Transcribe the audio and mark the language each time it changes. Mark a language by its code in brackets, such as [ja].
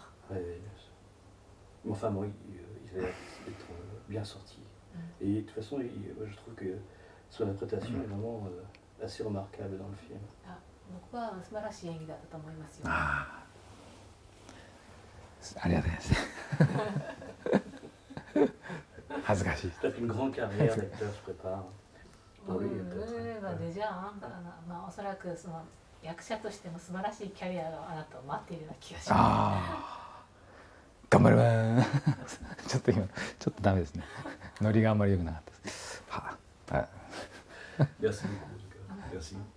[fr] Ouais, mais enfin, bon, il a l'air d'être bien sorti. Et de toute façon, moi, je trouve que son interprétation est vraiment assez remarquable dans le film. [ja] 僕は素晴らしい演技だったと思いますよ。ありがとうございます。恥ずかしい。 [fr] C'est une grande carrière d'acteur se prépare. Pour lui, [ja] じゃあおそらくその役者としても素晴らしいキャリアがあなたを待っているような気がします。頑張ります。ちょっとダメですね。ノリがあんまり良くなかったです。 [fr] Merci beaucoup. Merci.